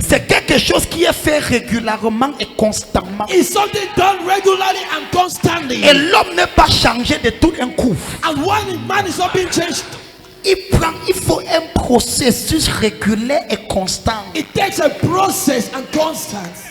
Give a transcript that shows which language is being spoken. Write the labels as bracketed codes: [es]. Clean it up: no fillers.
[fr] C'est quelque chose qui est fait régulièrement et constamment. [en] It's something done regularly and constantly. [fr] Et l'homme n'est pas changé de tout un coup. [en] And when man is not being changed, [fr] Il faut un processus régulier et constant [en] it takes a process and constance